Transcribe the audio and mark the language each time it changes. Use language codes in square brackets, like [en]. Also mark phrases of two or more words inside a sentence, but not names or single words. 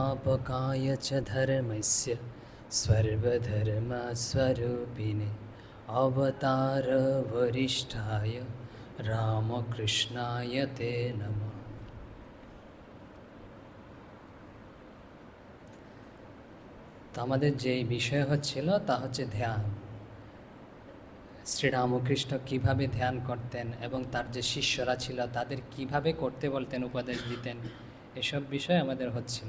[sa] संस्थापकाय च धर्मस्य सर्वधर्मस्वरूपिणे अवतारवरिष्ठाय रामकृष्णाय ते नमः। [bn] তো আমাদের যেই বিষয় হচ্ছিল তা হচ্ছে ধ্যান। শ্রীরামকৃষ্ণ কিভাবে ধ্যান করতেন এবং তার যে শিষ্যরা ছিল তাদের কিভাবে করতে বলতেন, উপদেশ দিতেন, এসব বিষয় আমাদের হচ্ছিল।